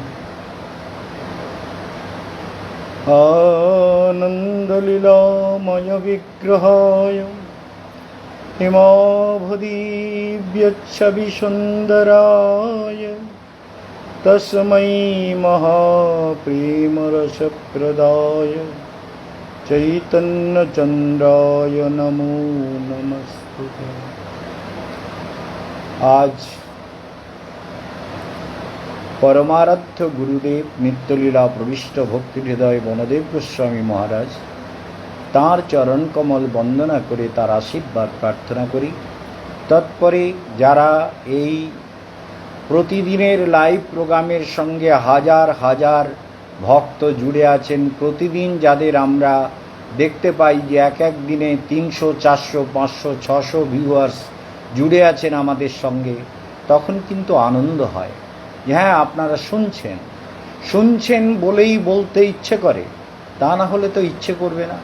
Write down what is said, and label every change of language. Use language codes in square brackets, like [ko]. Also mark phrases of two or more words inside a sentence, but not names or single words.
[sa] आनन्दलीलामय विग्रहाय हिमाभदीव्यच्छविसुन्दराय तस्मै महाप्रेमरसप्रदाय चैतन्यचन्द्राय नमो नमस्ते। [bn] আজ পরমারাধ্য গুরুদেব নিত্যলীলা প্রবিষ্ট ভক্তি হৃদয় বনদেব গোস্বামী মহারাজ তাঁর চরণ কমল বন্দনা করে তাঁর আশীর্বাদ প্রার্থনা করি। तत्परे যারা এই প্রতিদিনের [en] live programme-er [bn] সঙ্গে হাজার হাজার ভক্ত জুড়ে আছেন, প্রতিদিন যাদের আমরা দেখতে পাই যে এক এক দিনে 300, 400, 500, 600 ভিউয়ার্স জুড়ে আছেন আমাদের সঙ্গে, তখন কিন্তু আনন্দ হয় যে হ্যাঁ আপনারা শুনছেন বলেই বলতে ইচ্ছে করে, তা না হলে তো ইচ্ছে করবে না।